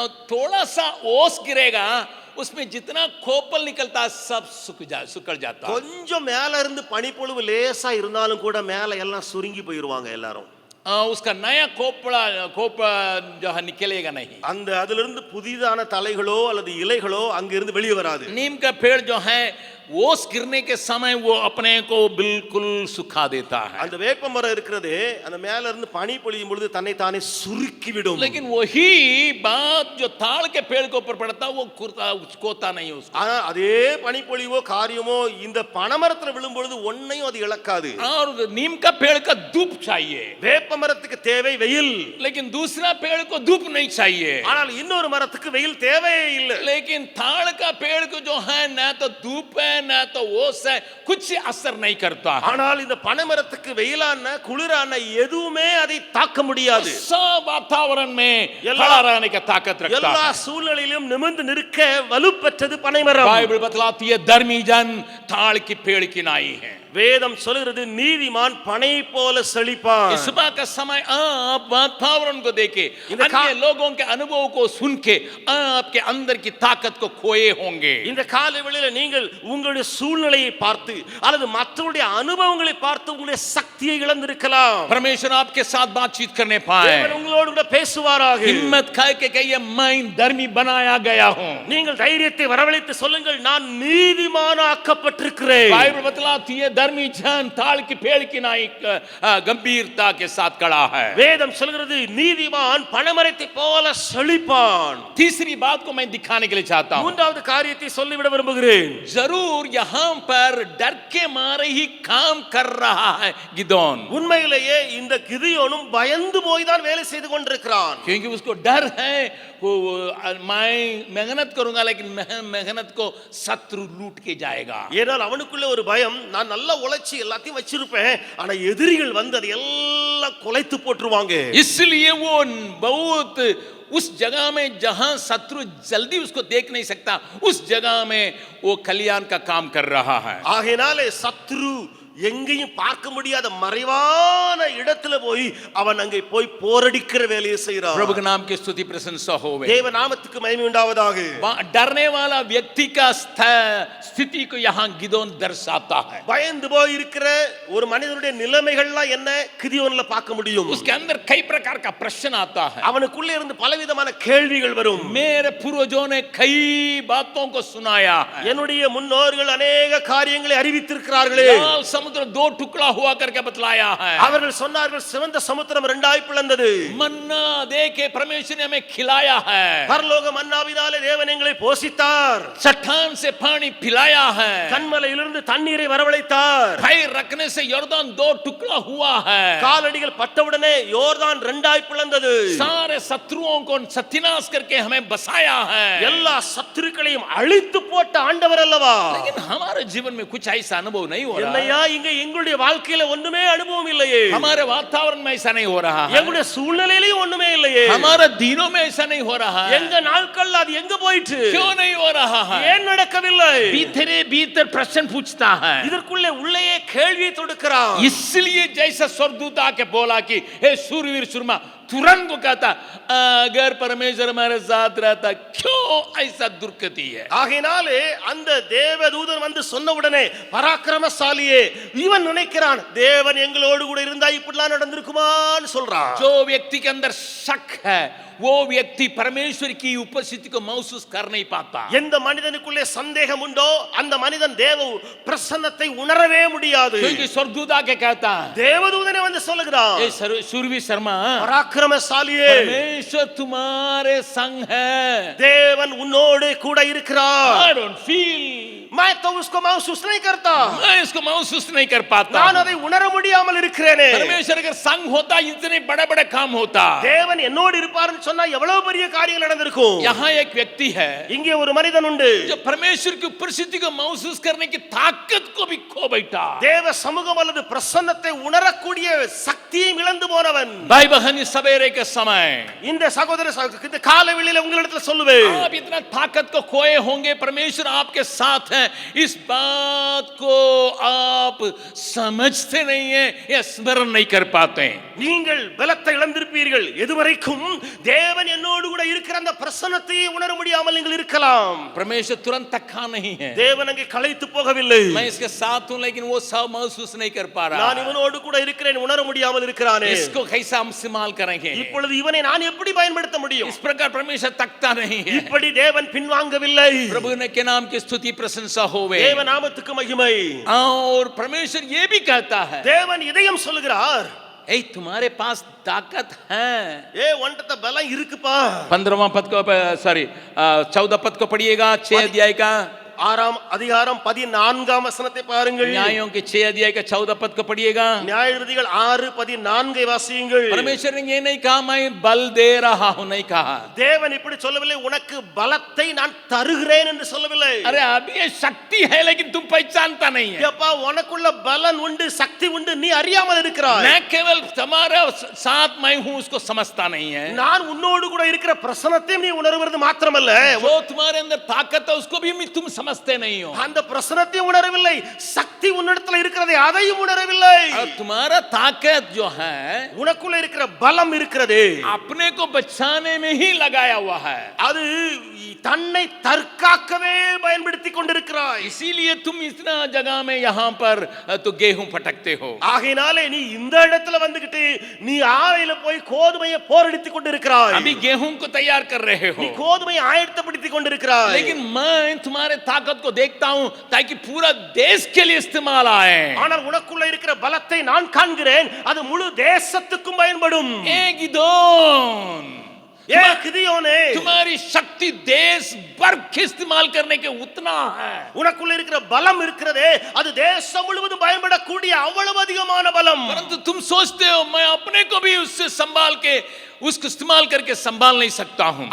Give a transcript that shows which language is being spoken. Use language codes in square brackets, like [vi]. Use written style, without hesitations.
[hi] थोड़ा सा ओस गिरेगा, उसमें जितना खोपल निकलता सब सुकड़ जाता। [ta] கொஞ்சம் மேல இருந்து பனிப்பொழிவு லேசா இருந்தாலும் கூட மேல எல்லாம் சுருங்கி போயிருவாங்க எல்லாரும். [hi] उसका नया खोपड़ा जो है निकलेगा नहीं। [ta] அந்த அதிலிருந்து இருந்து புதிதான தலைகளோ அல்லது இலைகளோ அங்க இருந்து வெளியே வராது. [hi] नीम का पेड़ जो है ओस गिरने के समय वो अपने को बिल्कुल सुखा देता है। [ta] அந்த வேப்ப மரம் இருக்கிறது அந்த மேல இருந்து பனி பொழியும் பொழுது தன்னை தானே சுருக்கி விடும். [hi] लेकिन वही बात जो ताड़ के पेड़ के ऊपर पड़ता वो कोता नहीं उसको। [ta] ஆனா அதே பனி பொழிவோ காரியமோ இந்த பனைமரத்துல விழும் பொழுது ஒன்னையும் அது இழக்காது. [hi] और नीम का पेड़ का धूप चाहिए, [ta] வேப்ப மரத்துக்கு தேவை வெயில். [hi] लेकिन दूसरा पेड़ को धूप नहीं चाहिए। [ta] ஆனால் இன்னொரு மரத்துக்கு வெயில் தேவையே இல்லை. [hi] लेकिन ताड़ का पेड़ को जो है ना तो धूप है ना तो ओस है, कुछ असर नहीं करता। [ta] ஆனால் இந்த பனைமரத்துக்கு வெயிலான குளிரான எதுவுமே அதை தாக்க முடியாது. [hi] सब वातावरण में खड़ा रहने का ताकत रखता है। [ta] எல்லா சூழ்நிலையிலும் நிமிர்ந்து நிற்க வலுப்பெற்றது பனைமரம். [hi] बाइबल बतलाती है धर्मी जन ताड़ की पेड़ की नाई है। [ta] வேதம் சொல்கிறது நீதிமான் பனை போல செழிப்பான். [hi] इस सुबह का समय आप वातावरण को देखे, अन्य लोगों के अनुभव को सुन के आपके अंदर की ताकत को खोए होंगे। [ta] இந்த காலை வேளையில நீங்கள் உங்களுடைய சூழ்நிலையை பார்த்து அல்லது மற்றவருடைய அனுபவங்களை பார்த்து உங்களுடைய சக்தியை இழந்திருக்கலாம். [hi] परमेश्वर आपके साथ बातचीत करने पाए, [ta] தேவன் உங்களோடு கூட பேசுவாராக. [hi] हिम्मत करके कहिए मैं धर्मी बनाया गया हूं। [ta] நீங்கள் தைரியத்தை வரவழைத்து சொல்லுங்கள் நான் நீதிமானாக்கப்பட்டிருக்கிறேன். [hi] बाइबल बतलाती है धर्मी जन ताड़ की पेड़ की नाई गंभीरता के साथ खड़ा है। [ta] வேதம் சொல்கிறது நீதிமான் பனைமரத்தை போல செழிப்பான். [hi] तीसरी बात को मैं दिखाने के लिए चाहता हूं। [ta] மூன்றாவது காரியத்தை சொல்லிவிட விரும்புகிறேன். [hi] जरूर यहां पर डर के मारे ही काम कर रहा है गिदोन। [ta] உண்மையிலேயே இந்த கிதியோனும் பயந்து போய் தான் வேலை செய்து கொண்டிருக்கிறான். [hi] क्योंकि उसको डर है वो मैं मेहनत करूंगा लेकिन मेहनत को शत्रु लूट के जाएगा। [ta] ஏனால் அவனுக்குள்ள ஒரு பயம், நான் நல்லா உழைச்சி எல்லாத்தையும் வச்சிருப்பேன் ஆனா எதிரிகள் வந்து அதை எல்லாம் கொலைத்து போட்டுருவாங்க. [hi] इसलिए वो बहुत उस जगह में जहां शत्रु जल्दी उसको देख नहीं सकता, उस जगह में वो कल्याण का काम कर रहा है। [ta] ஆகையினாலே சத்ரு எங்கேயும் பார்க்க முடியாத மறைவான இடத்துல போய் அவன் அங்கே போய் போரடிக்கிற வேலையை செய்கிறான். [hi] प्रभु के नाम की स्तुति प्रशंसा होवे। [ta] தேவ நாமத்துக்கு மகிமை உண்டாவதாக. [hi] डरने वाला व्यक्ति का स्थिति को यहाँ गिदोन दर्शाता है। [ta] பயந்து போய் இருக்கிற ஒரு மனிதனுடைய நிலைமைகள்லாம் என்ன கிதியோன்ல பார்க்க முடியும். [hi] उसके अंदर कई प्रकार का प्रश्न आता है। [ta] அவனுக்குள்ளே இருந்து பலவிதமான கேள்விகள் வரும். [hi] मेरे पूर्वजों ने कई बातों को सुनाया है। [ta] என்னுடைய முன்னோர்கள் अनेक காரியங்களை அறிவித்திருக்கிறார்களே. [hi] समुद्र दो टुकड़ा हुआ करके बतलाया है। [ta] அவர்கள் சொன்னார்கள் சிவந்த சமுத்திரம் இரண்டாய் பிளந்தது. [hi] मन्ना देके परमेश्वर ने हमें खिलाया है। [ta] பரலோக மன்னாவினாலே தேவன் எங்களை போஷித்தார். [hi] चट्टान से पानी पिलाया है। [ta] கன்மலையிலிருந்து தண்ணீரை வரவழைத்தார். [hi] पैर रखने से यॉर्दान दो टुकड़ा हुआ है। [ta] காலடிகள் பட்டவுடனே யோர்தான் இரண்டாய் பிளந்தது. [hi] सारे शत्रुओं को सत्यानाश करके हमें बसाया है। [ta] எல்லா சத்துருக்களையும் அழித்து போட்ட ஆண்டவர் அல்லவா. [hi] लेकिन हमारे जीवन में कुछ ऐसा अनुभव नहीं हो रहा। [ta] என்னையா இங்க எங்களுடைய வாழ்க்கையில ஒண்ணுமே அனுபவம் இல்லையே. [hi] हमारे वातावरण में ऐसा नहीं हो रहा है। [ta] எங்களுடைய சூழ்நிலையிலும் ஒண்ணுமே இல்லையே. [hi] हमारे दिनों में ऐसा नहीं हो रहा है। [ta] எங்க நாட்கள்ல அது எங்க போயிட்டு? [hi] क्यों नहीं हो रहा है? [ta] ஏன் நடக்கவில்லை? [hi] भीतर भीतर प्रश्न पूछता है। [ta] இதற்குள்ளே உள்ளேயே கேள்வியை தொடுக்கிறான். [hi] इसलिए जैसा स्वर्गदूत आके बोला कि हे सूरवीर सुरमा, तुरंत वो कहता अगर परमेश्वर हमारे साथ रहता क्यों ऐसा दुर्गति है। [ta] ஆகையினாலே அந்த தேவதூதன் வந்து சொன்ன உடனே பராக்கிரமசாலியே இவன் நினைக்கிறான் தேவன் எங்களோடு கூட இருந்தா இப்படிலாம் நடந்திருக்குமான்னு சொல்றான். [hi] जो व्यक्ति के अंदर शक है वो व्यक्ति परमेश्वर की उपस्थिति को महसूस कर नहीं पाता। [ta] எந்த மனிதனுக்குள்ளே சந்தேகம் உண்டோ அந்த மனிதன் தேவ பிரசன்னத்தை உணரவே முடியாது. [hi] क्योंकि स्वर्गदूत आके कहता है, [ta] தேவதூதனே வந்து சொல்லுகிறான், [hi] ए सुरभि शर्मा, [ta] பராக்கிரமசாலியே, [hi] परमेश्वर तुम्हारे संग है। [ta] தேவன் உன்னோடு கூட இருக்கிறார். [en] I don't feel, [hi] मैं तो उसको महसूस नहीं करता, मैं इसको महसूस नहीं कर पाता। [ta] நான் அதை உணர முடியாமல் இருக்கிறேனே. [hi] परमेश्वर अगर संग होता इतने बड़े बड़े काम होता। [ta] தேவன் என்னோடு இருப்பார்னு சொன்னா எவ்வளவு பெரிய காரியங்கள் நடந்திருக்கும். [hi] यहाँ एक व्यक्ति है, [ta] இங்கே ஒரு மனிதன் உண்டு, [hi] जो परमेश्वर की उपस्थिति को महसूस करने की ताकत को भी खो बैठा। [ta] தேவ சமூகம் அல்லது பிரசன்னத்தை உணரக்கூடிய சக்தியை இழந்து போனவன். [hi] भाई बहन, इस सवेरे के समय [ta] இந்த சகோதர இந்த காலவெளியில உங்களிடத்துல சொல்லுவேன், [hi] आप इतना ताकत को खोए होंगे, परमेश्वर आपके साथ है, इस बात को आप समझते नहीं है या स्मरण नहीं कर पाते हैं। [ta] நீங்கள் பலத்தை இழந்திருப்பீர்கள். எதுவரைக்கும் தேவன் என்னோடு கூட இருக்கிற அந்த பிரசன்னத்தை உணர முடியாமல் நீங்கள் இருக்கலாம். [hi] परमेश्वर तुरंत थका नहीं है। [ta] தேவன் அங்கே களைத்து போகவில்லை. [hi] मैं इसके साथ हूं, लेकिन वो सब महसूस नहीं कर पा रहा। [ta] நான் இவனோடு கூட இருக்கிறேன், உணர முடியாமல் இருக்கிறானே. [hi] इसको कैसा हम इस्तेमाल करेंगे? [ta] இப்பொழுது இவனை நான் எப்படி பயன்படுத்த முடியும்? [hi] इस प्रकार परमेश्वर तकता नहीं है। [ta] இப்படி தேவன் பின்வாங்கவில்லை. [hi] प्रभु ने के नाम की स्तुति प्रशंसा होवे। [ta] தேவ நாமத்துக்கு மகிமை. [hi] और परमेश्वर ये भी कहता है, [ta] தேவன் இதையும் சொல்லுகிறார், [hi] ए तुम्हारे पास ताकत है। [ta] ஒன்ட்ட பலம் இருக்குப்பா. [hi] 15वां पद को, सॉरी 14 पद को पढ़िएगा, 6 अध्याय का [ta] 6ஆம் அதிகாரம் 14ஆம் வசனத்தை பாருங்கள். [hi] न्यायों के 6 अध्याय का 14 पद को पढ़िएगा। [ta] நியாயாதிபதிகள் 6:14 வாசியுங்கள். [hi] परमेश्वर ने ये नहीं कहा मैं बल दे रहा हूं, नहीं कहा। [ta] தேவன் இப்படி சொல்லவில்லை, உனக்கு பலத்தை நான் தருகிறேன் என்று சொல்லவில்லை. [hi] अरे अभी ये शक्ति है लेकिन तुम पहचानता नहीं है। [ta] அப்பா உனக்குள்ள பலன் உண்டு, சக்தி உண்டு, நீ அறியாமல் இருக்கிறாய். [hi] मैं केवल तुम्हारे साथ मैं हूं उसको समझता नहीं है। [ta] நான் உன்னோடு கூட இருக்கிற பிரசன்னத்தை நீ உணர்வது மாத்திரமல்ல, [hi] जो तुम्हारे अंदर ताकत है उसको भी तुम समझते नहीं हो। [ta] அந்த பிரசன்னத்தை உணரவில்லை, சக்தி உன்னிடத்தில் இருக்கிறதை அதையும் உணரவில்லை. [hi] और तुम्हारा ताकत जो है [ta] உனக்குள்ள இருக்கிற பலம் இருக்கிறது, [hi] अपने को बचाने में ही लगाया हुआ है। [ta] அது தன்னை தற்காக்கவே பயன்படுத்தி கொண்டிருக்கிறாய். [hi] इसीलिए तुम इतना जगह में यहाँ पर तो गेहूं फटकते हो। [ta] ஆகையினாலே நீ இந்த இடத்துல வந்துகிட்டு நீ ஆலையில போய் கோதுமையை போரடித்து கொண்டிருக்கிறாய். [hi] अभी गेहूं को तैयार कर रहे हो, [ta] நீ கோதுமையை ஆயத்தப்படுத்தி கொண்டிருக்கிறாய். [hi] लेकिन मैं तुम्हारे ताकत को देखता हूं ताकि पूरा देश के लिए इस्तेमाल आए। [ta] ஆனால் உனக்குள்ள இருக்கிற பலத்தை நான் காண்கிறேன், அது முழு தேசத்துக்கும் பயன்படும். [hi] एक गिदोन, [ta] கிதியோனே, [hi] तुम्हारी शक्ति देश भर के इस्तेमाल करने के उतना है। [ta] உனக்குள்ள இருக்கிற பலம் இருக்கிறதே, அது தேசம் முழுவதும் பயன்படக்கூடிய அவ்வளவு அதிகமான பலம். [hi] परंतु तुम सोचते हो मैं अपने को भी उससे संभाल के उसको इस्तेमाल करके संभाल नहीं सकता हूं।